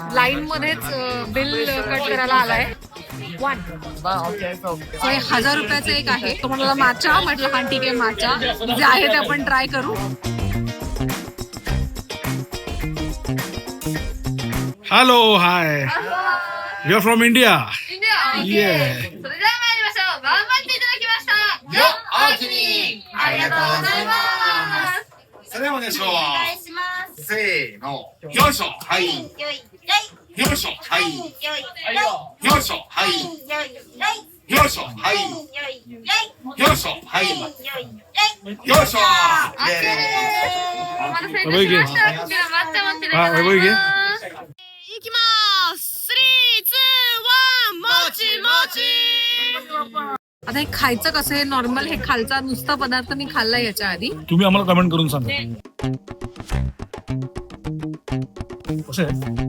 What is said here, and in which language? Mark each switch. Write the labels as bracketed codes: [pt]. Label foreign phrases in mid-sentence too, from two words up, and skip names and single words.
[mr] लाईन मध्येच बिल कट करायला आलाय. सो हे 1000 रुपयाचं एक आहे. तो म्हणाला माचा. म्हटलं हा ठीक आहे माचा जे आहे ते आपण ट्राय करू. [en] Hello hi. You are from India. Yeah. [ja] それでは参りましょう。頑張っていただきました。よっ、おおきに。ありがとうございます。それではお願いしお願まいします。す。せーの。よいしょ。はい。よい、よい、よいしょ。はい。よい、よいしょ。はい。よい、よいしょ。はい。よい、よいしょ。はい。よい、よいしょ。オッケーです。 [mr] वैभवी घे. हा वैभवी घे. आता हे खायचं कसं आहे नॉर्मल हे खालचा नुसता पदार्थ मी खाल्लाय याच्या आधी. तुम्ही आम्हाला कमेंट करून सांगा कसं आहे.